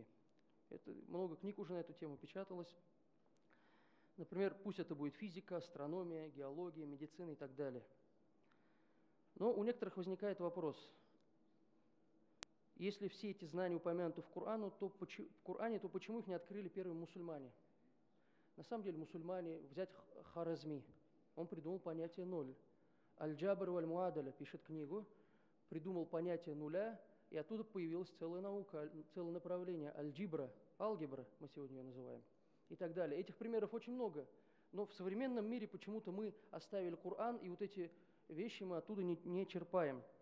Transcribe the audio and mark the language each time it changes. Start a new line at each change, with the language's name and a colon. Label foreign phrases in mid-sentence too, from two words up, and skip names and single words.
Russian: Много книг уже на эту тему печаталось. Например, пусть это будет физика, астрономия, геология, медицина и так далее. Но у некоторых возникает вопрос: если все эти знания упомянуты в Коране, то почему их не открыли первые мусульмане? На самом деле мусульмане, взять Хорезми, он придумал понятие ноль. Аль-Джабр валь-Муадаля пишет книгу, придумал понятие нуля, и оттуда появилась целая наука, целое направление. Аль-Джибра, алгебра мы сегодня ее называем, и так далее. Этих примеров очень много. Но в современном мире почему-то мы оставили Коран, и вот эти вещи мы оттуда не черпаем.